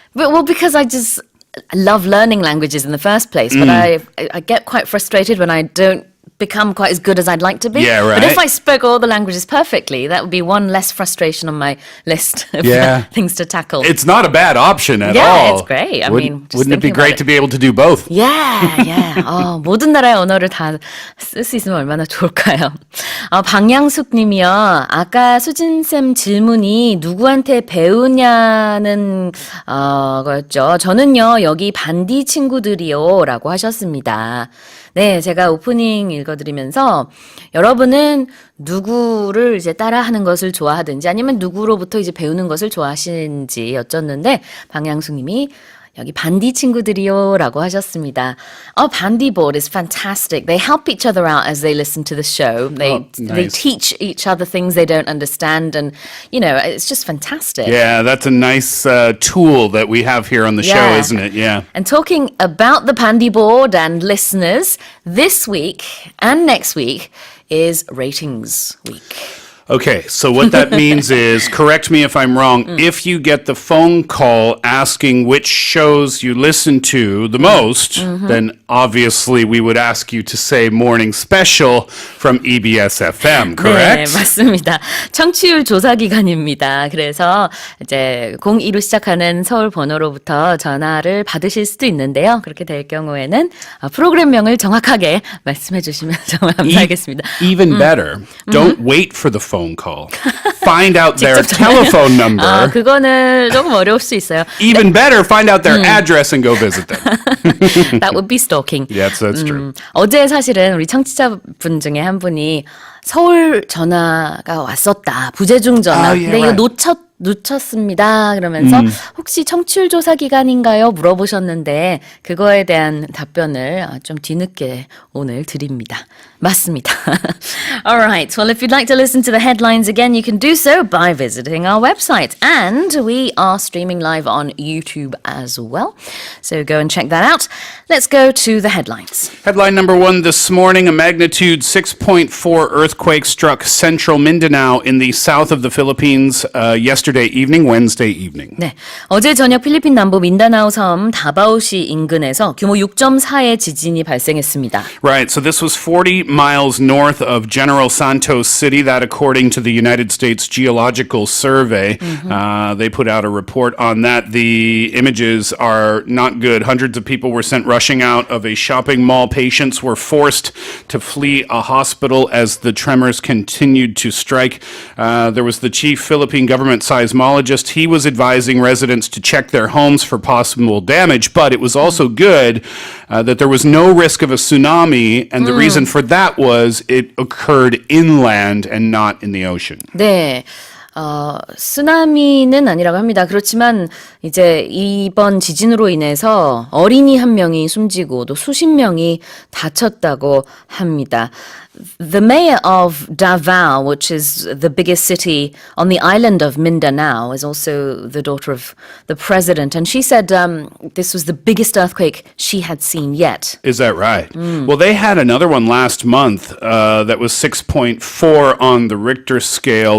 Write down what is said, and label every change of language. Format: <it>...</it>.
<en>Well, because I love learning languages in the first place, but I get quite frustrated when I don't become quite as good as I'd like to be. Yeah, right. But if I spoke all the languages perfectly, that would be one less frustration on my list of things to tackle. It's not a bad option at all. Yeah, it's great. I mean, just wouldn't it be thinking great about to be able to do both? Yeah.</en> <ko>모든 나라의 언어를 다 쓸 수 있으면 얼마나 좋을까요? 방양숙 님이요. 아까 수진쌤 질문이 누구한테 배우냐는 거였죠. 저는요, 여기 반디 친구들이요. 라고 하셨습니다. 네, 제가 오프닝 읽어드리면서 여러분은 누구를 이제 따라하는 것을 좋아하든지 아니면 누구로부터 이제 배우는 것을 좋아하시는지 여쭸는데 방양숙 님이 여기 반디 친구들이요 라고 하셨습니다.</ko> <en>반디 board is fantastic. They help each other out as they listen to the show. They teach each other things they don't understand and, it's just fantastic. Yeah, that's a nice tool that we have here on the show, isn't it? Yeah. And talking about the Pandy board and listeners, this week and next week is ratings week. Okay, so what that means is, correct me if I'm wrong, if you get the phone call asking which shows you listen to the most, then obviously we would ask you to say Morning Special from EBS FM, correct?</en> <ko>네, 맞습니다. 청취율 조사 기간입니다. 그래서 이제 02로 시작하는 서울 번호로부터 전화를 받으실 수도 있는데요. 그렇게 될 경우에는 프로그램명을 정확하게 말씀해 주시면 정말 감사하겠습니다.</ko> <en>Even better, don't wait for the phone call. Find out their telephone number.</en> <ko>그거는 조금 어려울 수 있어요.</ko> <en>Even better, find out their address and go visit them. That would be stalking. Yes, that's true.</en> <ko>어제 사실은 우리 청취자분 중에 한 분이 서울 전화가 왔었다. 부재중 전화. 근데 이거 놓쳤습니다. 그러면서 혹시 청취율 조사 기간인가요? 물어보셨는데 그거에 대한 답변을 좀 뒤늦게 오늘 드립니다. 맞습니다.</ko> <en>Alright, well if you'd like to listen to the headlines again, you can do so by visiting our website. And we are streaming live on YouTube as well. So go and check that out. Let's go to the headlines. Headline number one this morning, a magnitude 6.4 earthquake struck central Mindanao in the south of the Philippines Wednesday evening.</en> <ko>네, 어제 저녁 필리핀 남부 민다나오 섬 다바오시 인근에서 규모 6.4의 지진이 발생했습니다.</ko> <en>Right, so this was 40 miles north of General Santos City, that according to the United States Geological Survey. They put out a report on that. The images are not good. Hundreds of people were sent rushing out of a shopping mall. Patients were forced to flee a hospital as the tremors continued to strike. There was the chief Philippine government seismologist. He was advising residents to check their homes for possible damage, but it was also good that there was no risk of a tsunami, and the reason for that was it occurred inland and not in the ocean.</en> <ko>네. 쓰나미는 아니라고 합니다. 그렇지만 이제 이번 지진으로 인해서 어린이 한 명이 숨지고 또 수십 명이 다쳤다고 합니다.</ko> <en>the mayor of Davao, which is the biggest city on the island of Mindanao, is also the daughter of the president. And she said this was the biggest earthquake she had seen yet. Is that right? Well, they had another one last month that was 6.4 on the Richter scale.</en>